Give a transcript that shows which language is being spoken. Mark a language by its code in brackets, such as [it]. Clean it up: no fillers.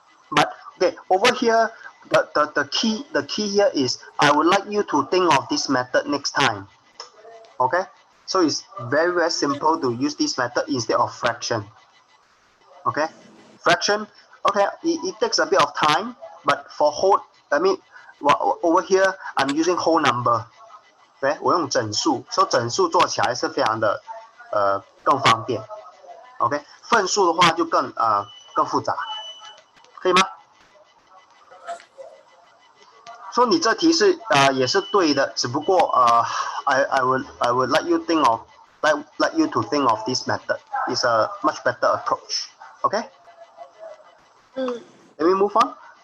[en] But okay, over here, the key here is, I would like you to think of this method next time. Okay? So it's very, very simple to use this method instead of fraction. Okay? Fraction, Okay, it takes a bit of time, but for whole, I mean, over here I'm using whole number. [zh] 对，我用整数，所以整数做起来是非常的更方便。 OK， 份数的话就更复杂，可以吗？说你这题是也是对的，只不过 [en] I would like you think of like you to think of this method. It's a much better approach. Okay? Can we move on?